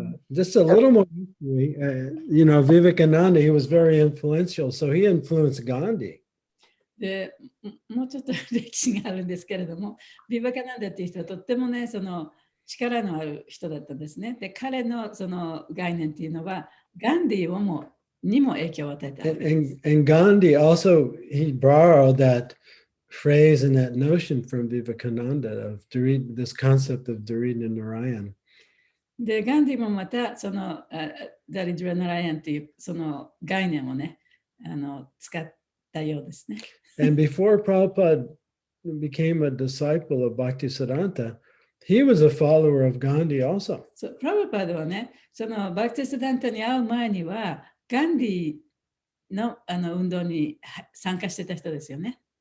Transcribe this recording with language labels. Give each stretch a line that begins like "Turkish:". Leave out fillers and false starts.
English: Just a little more history. Vivekananda, he was very influential, so he influenced Gandhi.
Japanese: でもうちょっと歴史があるんですけれども、ビバカナンダっていう人はとってもね、その力のある人だったんですね。で、彼のその概念っていうのは、ガンディにも影響を与えた。
English: And Gandhi also, he borrowed that phrase and that notion from Vivekananda of this concept of Dharita Narayan.
Japanese: で、ガンディもまたそのダリドラ・ナラヤンっていうその概念をね、使ったようですね。
English: And before Prabhupada became a disciple of Bhaktisiddhanta, he was a follower of Gandhi also.
Japanese: そう、プラブパードはね、そのバクティシダンタに会う前には、ガンディの運動に参加してた人ですよね。